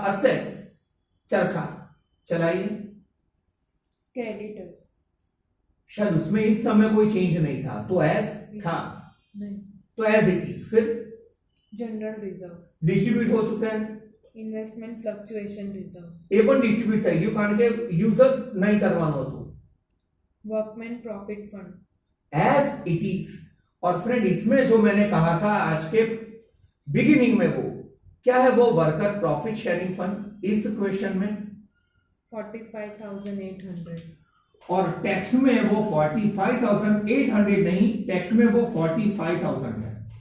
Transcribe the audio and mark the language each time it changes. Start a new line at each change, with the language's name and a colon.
Hindi: Assets. चरखा चलाइए। Creditors, शायद उसमें इस समय कोई चेंज नहीं था तो एज था, नहीं, तो एज इट इज। फिर जनरल रिजर्व, डिस्ट्रीब्यूट हो चुका है, इन्वेस्टमेंट फ्लक्चुएशन रिजर्व,
Gujarati: એ પણ ડિસ્ટ્રીબ્યુટ થઈ ગયું કારણ કે યુઝર નહીં કરવાનું હતું,
Hindi: workman profit fund, as it is. और फ्रेंड इसमें जो मैंने कहा था आज के बिगिनिंग में वो क्या है? वो वर्कर प्रॉफिट शेयरिंग फंड इस क्वेश्चन में 45,800, और टेक्स्ट में वो 45,800 नहीं, टेक्स्ट में वो 45,000 है।